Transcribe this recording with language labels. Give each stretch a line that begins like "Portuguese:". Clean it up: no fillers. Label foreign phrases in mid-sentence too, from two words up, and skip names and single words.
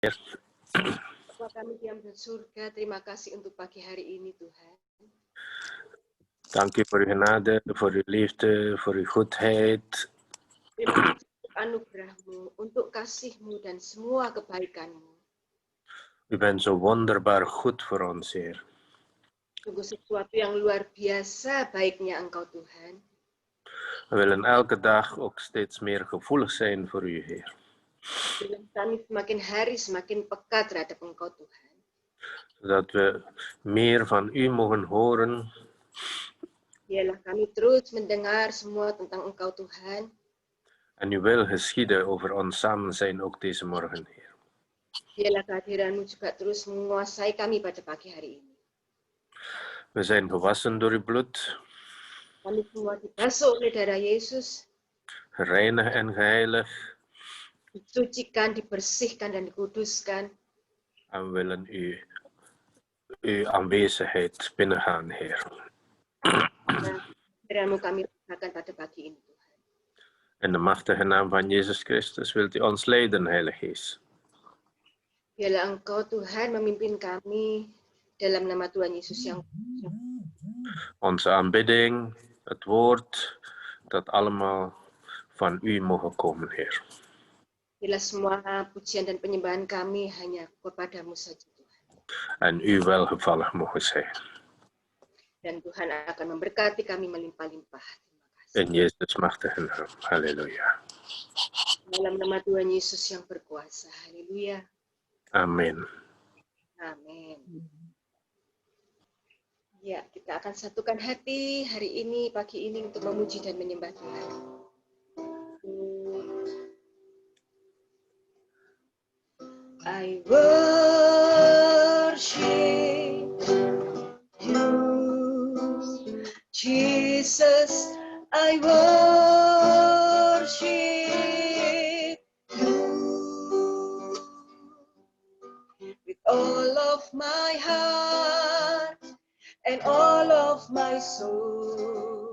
Indonesian: Bapa kami yang bersurga, terima kasih untuk pagi hari ini Tuhan.
Dutch: Dank u voor uw genade, voor uw liefde, voor uw goedheid.
Indonesian: Terima kasih untuk anugerah-Mu, untuk kasih-Mu dan semua kebaikan-Mu.
Dutch: U bent zo wonderbaar goed voor ons, Heer.
Indonesian: Sungguh sesuatu yang luar biasa baiknya Engkau Tuhan.
Dutch: We willen elke dag ook steeds meer gevoelig zijn voor u, Heer.
Indonesian: Biarlah kami semakin hari semakin peka terhadap Engkau Tuhan.
Dutch: Zodat we meer van u mogen horen.
Indonesian: Biarlah kami terus mendengar semua tentang Engkau Tuhan.
Dutch: En uw wil geschieden over ons samen zijn ook deze morgen, Heer.
Indonesian: Biarlah kehadiran-Mu juga terus menguasai kami pada pagi hari ini.
Dutch: We zijn gewassen door uw bloed,
Indonesian: Kami semua dibasuh oleh darah Yesus,
Dutch: gereinigd en geheiligd.
Indonesian: disucikan, dibersihkan, dan dikuduskan.
Dutch: En we willen uw aanwezigheid binnengaan, Heer.
Indonesian: Kehadiran-Mu kami rasakan pada pagi ini Tuhan.
Dutch: In de machtige naam van Jezus Christus wilt u ons leiden, Heilige Geest.
Indonesian: Biarlah Engkau Tuhan memimpin kami dalam nama Tuhan Yesus yang
Dutch: Onze aanbidding, het woord, dat allemaal van u mogen komen, Heer.
Indonesian: Biarlah semua pujian dan penyembahan kami hanya kepadamu saja Tuhan.
Dutch: En u welgevallig mogen zijn.
Indonesian: Dan Tuhan akan memberkati kami melimpah-limpah. Terima kasih.
Dutch: In Jezus machtige naam. Halleluja.
Indonesian: Dalam nama Tuhan Yesus yang berkuasa. Haleluya. Amin. Amin. Ya, kita akan satukan hati hari ini, pagi ini untuk memuji dan menyembah Tuhan.
English: I worship you, Jesus. I worship you with all of my heart and all of my soul.